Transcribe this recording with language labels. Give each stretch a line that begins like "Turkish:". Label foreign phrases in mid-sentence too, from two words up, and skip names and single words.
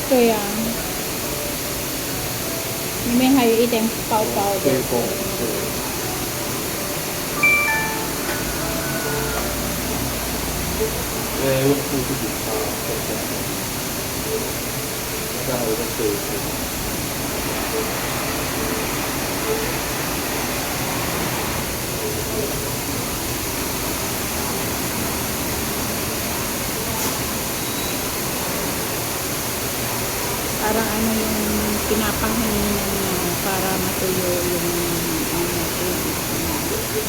Chinese: 对呀、里面还有一点薄薄的。吹风，对。因为用布自己擦，对对。现在还有在吹风。
Filipino: Parang ano yung pinapanghinginan niya para matuyo yung tubig.